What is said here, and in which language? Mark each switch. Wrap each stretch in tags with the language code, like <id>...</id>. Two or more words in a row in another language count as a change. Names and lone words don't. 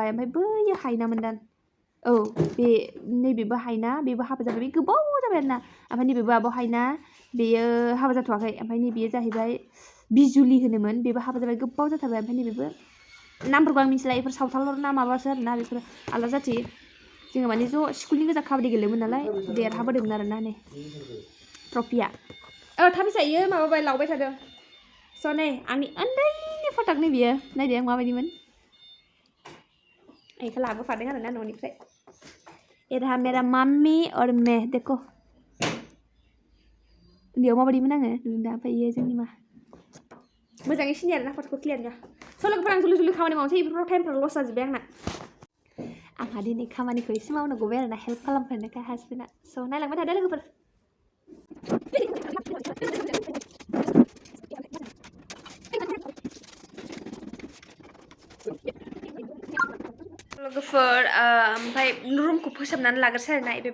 <brx>ओमफ्राय बैयो हायनामोन दां औ बे नैबेबो हायना बेबो हाबा जाबाय बे गोबाव जाबाय आरोना ओमफ्राय नैबेबो आब' हायना बेयो हाबा जाथ'वाखै ओमफ्राय नैबेयो जाहैबाय बिजुलि होनोमोन बेबो हाबा जाबाय गोबाव जाथारबाय ओमफ्राय नैबेबो नामफोरखौ आं मिथिला बेफोर सावथाल ना माबासो आरोना बेफोर आलादा जाथि जोङो माने ज' स्कुलनि गोजा काबादि गेलेयोमोन नालाय देरहाबोदोंमोन आरोना नै ट्रफिया थाबिसा इयो माबाबाय लावबाय थादों स' नै आंनि उन्दैनि फटक नै बियो नायदो आं माबायदिमोन बेखौ लाबोफादों आरोना न'निफ्राय</brx> <hi>ये रहा मेरा मम्मी और मैं देखो</hi> <brx>उन्दैयाव माबायदिमोन आङो नुदों दा ओमफ्राय इयो जोंनि मा मोजाङै सिनायो आरोना फट'खौ क्लियार गा स' लोगोफोर आं जुलि खामानि मावनोसै बेफोराव टाइमफ्रा लस जाजोब्बाय आंहा दिनै खामानिखौ एसे मावनो गबाय आरोना हेल्प खालामफेरनायखाय हासबेन्डआ स' नायलांबाय थादो लोगोफोर लोगोफोर ओमफ्राय रुमखौ फोसाबनानै लाग्रोसै आरोना बे</brx>